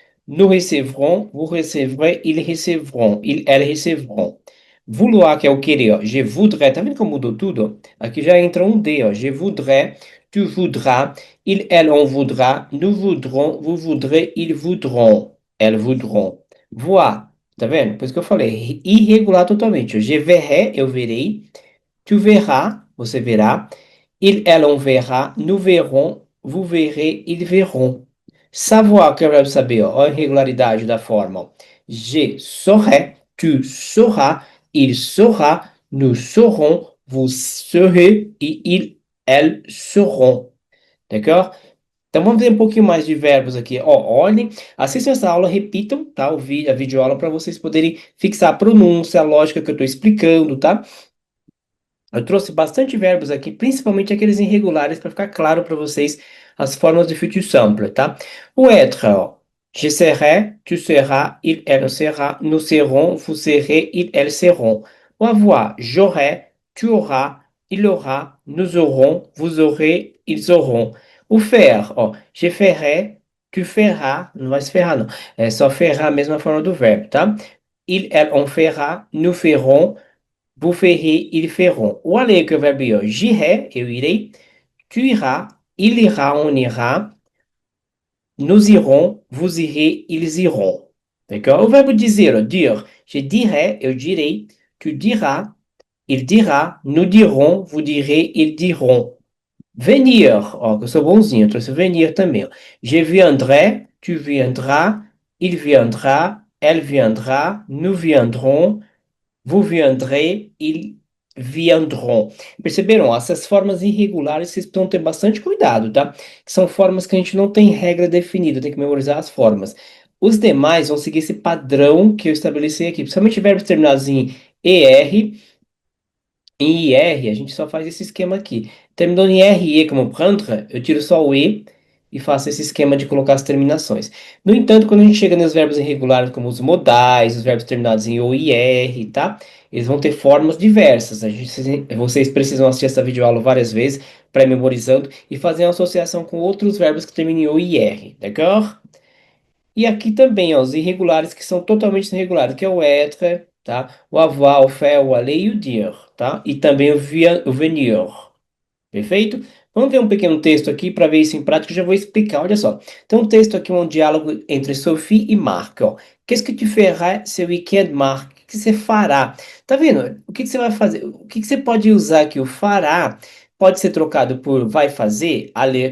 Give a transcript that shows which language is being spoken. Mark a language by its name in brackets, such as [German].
[French] Nous recevrons, vous recevrez, ils recevront, elles recevront. [Portuguese] Vouloir, que é o querer, ó. Je voudrais, tá vendo como mudou tudo? Aqui já entra um D, ó. [French] Je voudrais, tu voudras, il, elle, on voudra, nous voudrons, vous voudrez, ils voudront, elles voudront. [Portuguese] Voir, tá vendo? Por isso que eu falei, irregular totalmente. [French] Je verrai, [Portuguese] eu verei, [French] tu verras, [Portuguese] você verá, [French] il, elle, on verra, nous verrons, vous verrez, ils verront. [Portuguese] Savoir, que eu quero saber, ó, a irregularidade da forma. Ó. [French] Je saurai, tu sauras, il saura, nous saurons, vous saurez e il, elles sauront. D'accord? [Portuguese] Então vamos ver um pouquinho mais de verbos aqui. Ó, olhem, assistam essa aula, repitam, tá? A videoaula para vocês poderem fixar a pronúncia, a lógica que eu estou explicando, tá? Eu trouxe bastante verbos aqui, principalmente aqueles irregulares, para ficar claro para vocês as formas de futur simple, tá? O être, ó. [French] Je serai, tu seras, il, elle sera, nous serons, vous serez, ils, elles seront. O avoir, j'aurai, tu auras, il aura, nous aurons, vous aurez, ils auront. [Portuguese] O faire, ó. [French] Je ferai, tu feras, [Portuguese] não vai se ferrar não, é só ferrar a mesma forma do verbo, tá? [French] Il, elle, on fera, nous ferons, vous ferez, ils feront. [Portuguese] O aller, que é o verbo ir, ó. [French] J'irai, [Portuguese] eu irei. [French] Tu iras, il ira, on ira. Nous irons, vous irez, ils iront. D'accord? [Portuguese] O verbo dizer, ó. Dire. [French] Je dirai, [Portuguese] eu direi. [French] Tu diras, il dira. Nous dirons, vous direz, ils diront. [Portuguese] Venir, ó, que eu sou bonzinho, eu trouxe venir também, ó. [French] Je viendrai, tu viendras, il viendra, elle viendra, nous viendrons, vous viendrez, ils viendront. [Portuguese] Perceberam? Essas formas irregulares vocês precisam ter bastante cuidado, tá? Que são formas que a gente não tem regra definida, tem que memorizar as formas. Os demais vão seguir esse padrão que eu estabeleci aqui, principalmente verbos terminados em ER. Em IR, a gente só faz esse esquema aqui. Terminou em RE como prendre, eu tiro só o E e faço esse esquema de colocar as terminações. No entanto, quando a gente chega nos verbos irregulares, como os modais, os verbos terminados em O e R, tá? Eles vão ter formas diversas. Vocês precisam assistir essa videoaula várias vezes, pré-memorizando, e fazer uma associação com outros verbos que terminam em O e R, d'accord? E aqui também, ó, os irregulares que são totalmente irregulares, que é o être, tá? O avoir, o faire, o aller e o dire, tá? E também o venir. Perfeito? Vamos ver um pequeno texto aqui para ver isso em prática. Eu já vou explicar. Olha só. Tem um texto aqui, um diálogo entre Sophie e Marc. Ó. [French] Qu'est-ce que tu feras ce week-end, Marc? [Portuguese] O que você fará? Tá vendo? O que você vai fazer? O que você pode usar aqui? O fará pode ser trocado por vai fazer, aller.